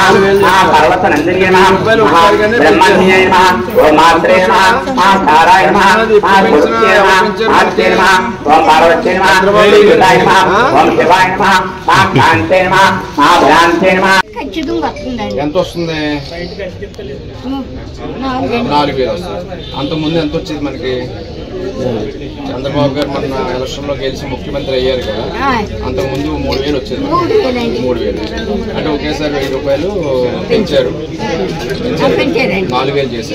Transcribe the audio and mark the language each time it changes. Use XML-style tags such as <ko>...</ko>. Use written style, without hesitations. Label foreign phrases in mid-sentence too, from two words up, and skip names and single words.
<sa>महापर्वतनन्दिन्यै नमः महाब्रह्मण्याय नमः ओम मात्रे नमः महाताराय नमः महापुरुषे नमः महात्ये नमः ओम पार्वत्ये नमः शिवाय नमः ओम शिवाय नमः महाकान्ते नमः महाभ्रान्ते नमः</sa> <te>ఎంత వస్తుంది 4,000 వస్తుంది. అంతకుముందు ఎంత వచ్చేది మనకి? చంద్రబాబు గారు మన ఎలక్షన్ లో గెలిచి ముఖ్యమంత్రి అయ్యారు కదా, అంతకుముందు 3,000 వచ్చేది. 3,000 అంటే ఒకేసారి 1,000 రూపాయలు పెంచారు, 4,000 చేశారు.</te>